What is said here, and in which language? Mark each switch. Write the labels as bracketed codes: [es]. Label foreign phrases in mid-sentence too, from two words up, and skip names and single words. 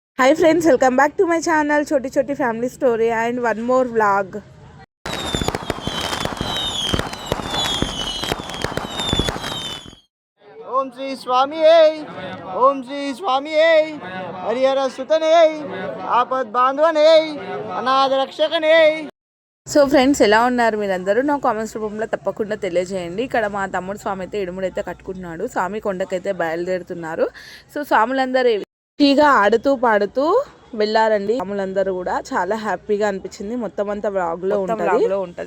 [en] Hi friends, welcome back to my channel Choti Choti Family Story and one more vlog. [ml] ഓം ശ്രീ സ്വാമി ഓം ശ്രീ സ്വാമി ഹരിഹര സുതനേ ആപദ് ബാന്ധവനേ അനാഥ രക്ഷകനേ. [en] So friends [te] ఎలా ఉన్నారు మీరందరూ? నా కామెంట్స్ రూపంలో తప్పకుండా తెలియజేయండి. ఇక్కడ మా తమ్ముడు స్వామి అయితే ఇడుముడైతే కట్టుకుంటున్నాడు. స్వామి కొండకైతే బయలుదేరుతున్నారు. సో స్వాములందరూ హ్యాపీగా ఆడుతూ పాడుతూ వెళ్ళారండి. స్వాములందరూ కూడా చాలా హ్యాపీగా అనిపించింది. మొత్తం అంతా వ్లాగ్లో ఉంటుంది.